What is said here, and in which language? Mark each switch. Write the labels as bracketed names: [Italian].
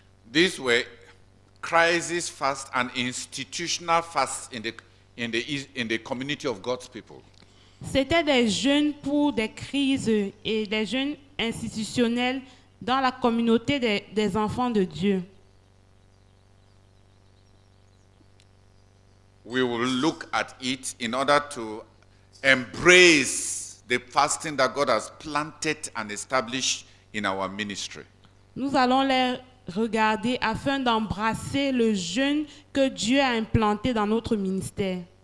[English] These were crisis fasts and institutional fasts in the community of God's people. [French] C'était des jeûnes pour des crises et des jeûnes institutionnels dans la communauté des enfants de Dieu. [English] We will look at it in order to embrace the fasting that God has planted and established in our ministry. [French] Nous allons les regarder afin d'embrasser le jeûne que Dieu a implanté dans notre ministère.